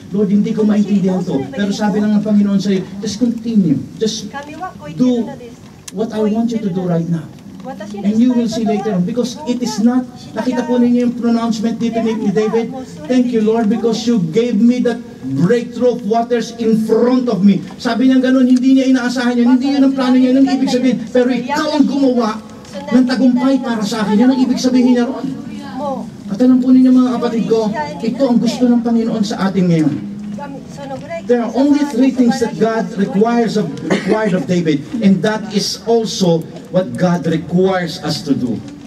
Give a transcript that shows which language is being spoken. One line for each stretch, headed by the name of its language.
Filipino: Lord, hindi ko maintindihan to. Pero sabi lang ng Panginoon sa'yo,
English: just continue. Just do what I want you to do right now. And you will see later on, because it is not,
Filipino: nakita po ninyo yung pronouncement dito ni David,
English: thank you Lord because you gave me that breakthrough of waters in front of me.
Filipino: Sabi niya ganun, hindi niya inaasahan yun, hindi yun ang plano niya, yun ang ibig sabihin, pero ikaw ang gumawa ng tagumpay para sa akin, yun ang ibig sabihin niya ron. At alam po ninyo mga kapatid ko, ito ang gusto ng Panginoon sa atin ngayon.
English: There are only three things that God required of David, and that is also what God requires us to do.